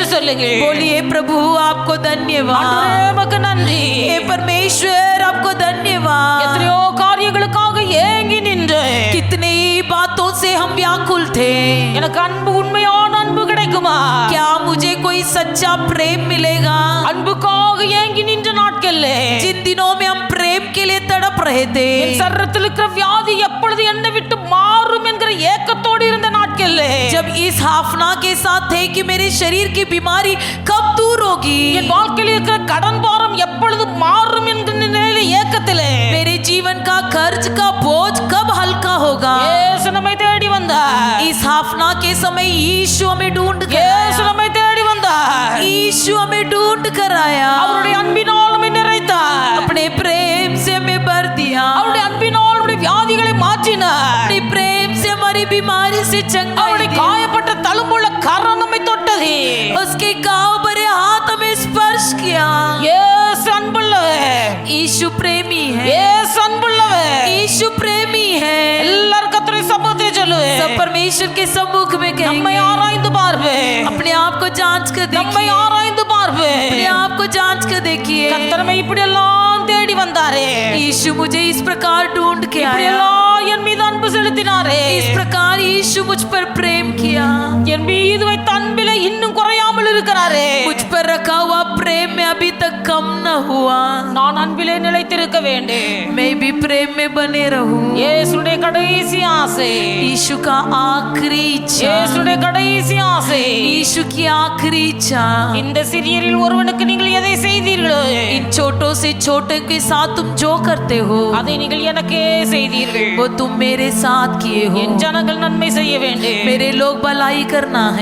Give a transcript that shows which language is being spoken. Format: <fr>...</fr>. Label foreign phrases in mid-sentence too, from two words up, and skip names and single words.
<ta>சொல்லுங்கள்.</ta> <hi>बोलिए प्रभु आपको धन्यवाद.</hi> <ta>ஆண்டவரே உமக்கு நன்றி.</ta> <hi>हे परमेश्वर आपको धन्यवाद.</hi> <ta>எத்தனையோ காரியங்களுக்காக ஏங்கி நின்று</ta> <hi>कितनी बातों से हम व्याकुल थे.</hi> <ta>எனக்கு அன்பு, உண்மையான அன்பு கிடைக்குமா?</ta> <hi>क्या मुझे कोई सच्चा प्रेम मिलेगा?</hi> <ta>அன்புக்காக ஏங்கி நின்ற நாட்கள்ல</ta> <hi>जिन दिनों में हम प्रेम के लिए तड़प रहे थे,</hi> <ta>என் சரீரத்தில் இருக்கிற வியாதி எப்பொழுது என்னை விட்டு மாறும் என்கிற ஏக்கத்தோடு இருந்த நாட்கள்ல</ta> <hi>जब इस हाफना के साथ थे कि मेरे शरीर की बीमारी कब दूर होगी,</hi> <ta>என் வாழ்க்கையில் இருக்கிற கடன் பாரம் எப்பொழுது மாறும் என்கிற நிலையில ஏக்கத்திலே</ta> <hi>मेरे जीवन का कर्ज का बोझ कब हल्का होगा,</hi> <ta>இயேசு நம்மை தேடி வந்தார்.</ta> <hi>इस हाफना के समय यीशु हमें ढूंढ कर இயேசு आया.</hi> <ta>நம்மை தேடி வந்தார்.</ta> <hi>यीशु हमें ढूंढ कर आया.</hi> <ta>அவருடைய அன்பினால் நம்மை நிறைத்தார்.</ta> <hi>अपने प्रेम से हमें भर दिया.</hi> <ta>அவருடைய அன்பினால் நம்முடைய வியாதிகளை மாற்றினார்.</ta> <hi>अपने प्रेम से हमारी बीमारी से चंगाई</hi> <ta>அவருடைய</ta> <hi>दी.</hi> <ta>காயப்பட்ட தழும்புள்ள கரம் நம்மை தொட்டது.</ta> <hi>उसके घाव भरे हाथ हमें स्पर्श किया.</hi> <ta>இயேசு அன்புள்ளவர்.</ta> <hi>यीशु प्रेमी है.</hi> <ta>இயேசு அன்புள்ளவர்.</ta> <hi>यीशु प्रेमी है.</hi> <ta>எல்லாரும் கர்த்தருடைய சமூகத்தில் சொல்லுவேன்.</ta> <hi>सब परमेश्वर के सम्मुख में</hi> <ta>நம்மை</ta> <hi>कहेंगे.</hi> <ta>ஆராய்ந்து பார்ப்பேன்.</ta> <hi>अपने आप को जांच कर</hi> <ta>நம்மை</ta> <hi>देखिए.</hi> <ta>ஆராய்ந்து பார்ப்பேன்.</ta> <hi>अपने आप को जांच कर देखिए.</hi> <ta>கர்த்தர் இப்படி எல்லாம் தேடி வந்தாரே.</ta> <hi>यीशु मुझे इस प्रकार ढूंढ के</hi> <ta>இப்படி</ta> <hi>आया.</hi> <ta>எல்லாம் என் மீது அன்பு செலுத்தினாரே.</ta> <hi>इस प्रकार यीशु मुझ पर प्रेम किया.</hi> <ta>என் மீது வைத்த அன்பிலே இன்னும் குறையாமல் இருக்கிறாரே.</ta> <hi>मुझ पर रखा हुआ प्रेम में अभी तक कम न हुआ.</hi> <ta>நான் அன்பிலே நிலைத்திருக்க வேண்டும்.</ta> <hi>मैं भी प्रेम में बने रहूं.</hi> <ta>இயேசுடைய கடைசி ஆசை.</ta> <hi>यीशु का आखिरी इच्छा.</hi> <ta>இயேசுடைய கடைசி ஆசை.</ta> <hi>यीशु की आखिरी इच्छा.</hi> <ta>இந்த சிறியரில் ஒருவனுக்கு நீங்கள் எதை செய்தீர்களோ</ta> <hi>इन छोटों से छोटे के साथ तुम जो करते हो,</hi> <ta>அதை நீங்கள் எனக்கே செய்தீர்கள்.</ta> <hi>वो तुम मेरे साथ किए हो.</hi> <ta>என் ஜனங்கள் நன்மை செய்ய வேண்டும்.</ta> <hi>मेरे लोग भलाई करना है.</hi>